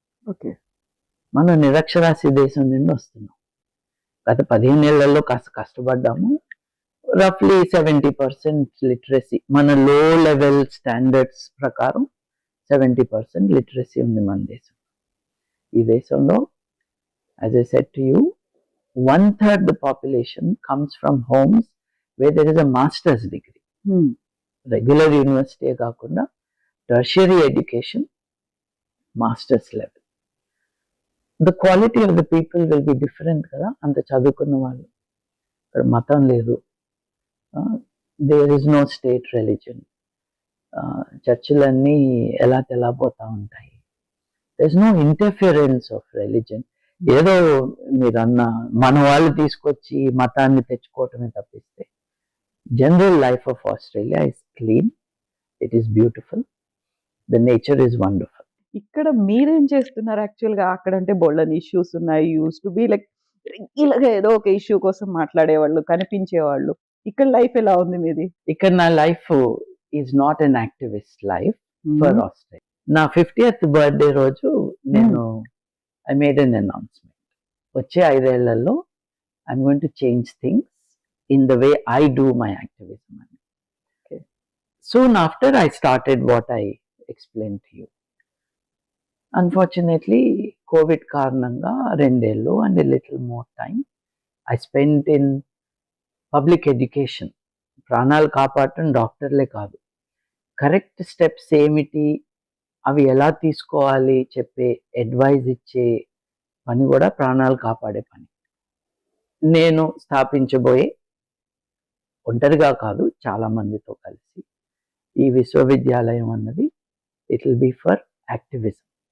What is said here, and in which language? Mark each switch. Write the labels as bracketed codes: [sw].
[te] Okay, మనం నిరక్షరాస్య దేశం నుండి వస్తున్నాం. గత 15 ఏళ్లలో కాస్త కష్టపడ్డాము. రఫ్లీ 70% లిటరసీ, మన లో లెవెల్ స్టాండర్డ్స్ ప్రకారం 70% లిటరసీ ఉంది మన దేశం. ఈ దేశంలో, [en] as I said to you, 1/3 the population comes from homes where there is a master's degree. Regular university కాకుండా tertiary education, master's level. The quality of the people will be different కదా. [te] అంత చదువుకున్న వాళ్ళు, ఇక్కడ మతం లేదు, [en] there is no state religion, [te] చర్చిలన్నీ ఎలా తెల్లబోతా ఉంటాయి. [en] There's no interference of religion. [te] ఏదో మీరన్న మన వాళ్ళు తీసుకొచ్చి మతాన్ని తెచ్చుకోవటమే తప్పిస్తే [en] General life of Australia is clean, it is beautiful, the nature is wonderful. [te] ఇక్కడ మీరేం చేస్తున్నారు యాక్చువల్గా? అక్కడ అంటే బోల్డన్ ఇష్యూస్ ఉన్నాయి, [en] use to be like [te] రెగ్యులర్గా ఏదో ఒక ఇష్యూ కోసం మాట్లాడేవాళ్ళు, కనిపించేవాళ్ళు. ఇక్కడ లైఫ్ ఎలా ఉంది మీది? ఇక్కడ నా [en] Life is not an activist life for Australia. నా 50th birthday [te] రోజు నేను [en] I made an announcement. [te] వచ్చే 5 ఏళ్లలో [en] I'm going to change things in the way I do my activism అని. Soon after I started what I explained to you. Unfortunately, COVID [te] కారణంగా 2 ఏళ్ళు [en] and a little more time I spend in public education. [te] ప్రాణాలు కాపాడటం డాక్టర్లే కాదు, correct steps ఏమిటి, అవి ఎలా తీసుకోవాలి చెప్పే అడ్వైజ్ ఇచ్చే పని కూడా ప్రాణాలు కాపాడే పని. నేను స్థాపించబోయే, ఒంటరిగా కాదు చాలా మందితో కలిసి, ఈ విశ్వవిద్యాలయం అన్నది [en] It will be for activism.